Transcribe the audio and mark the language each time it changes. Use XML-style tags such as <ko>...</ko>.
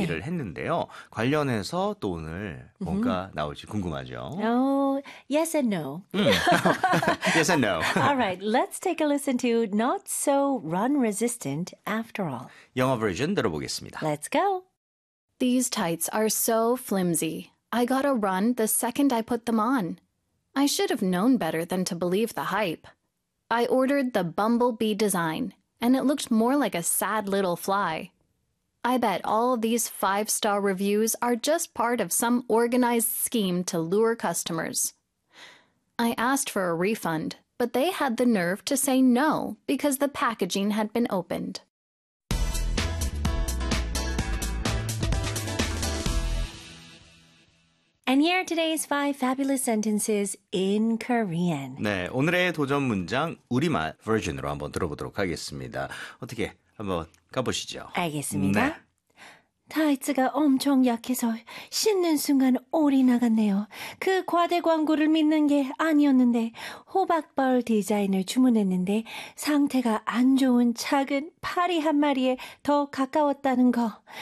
<ko>얘기를 했는데요. 관련해서 또 오늘 뭔가 mm-hmm. 나올지 궁금하죠.</ko> <en>Oh, yes and no. yes and no. all right, let's take a listen to Not So Run Resistant After All.</en> <ko>영어 버전 들어보겠습니다.</ko> <en>Let's go. These tights are so flimsy. I got a run the second I put them on. I should have known better than to believe the hype. I ordered the bumblebee design, and it looked more like a sad little fly. I bet all these five-star reviews are just part of some organized scheme to lure customers. I asked for a refund, but they had the nerve to say no because the packaging had been opened. And here are today's five fabulous sentences in Korean.</en> <ko>네, 오늘의 도전 문장 우리말 버전으로 한번 들어보도록 하겠습니다. 어떻게 한번 가보시죠. 알겠습니다. 네. 타이츠가 엄청 약해서 신는 순간 올이 나갔네요. 그 과대 광고를 믿는 게 아니었는데 호박벌 디자인을 주문했는데 상태가 안 좋은 작은 파리 한 마리에 더 가까웠다는 거.</ko>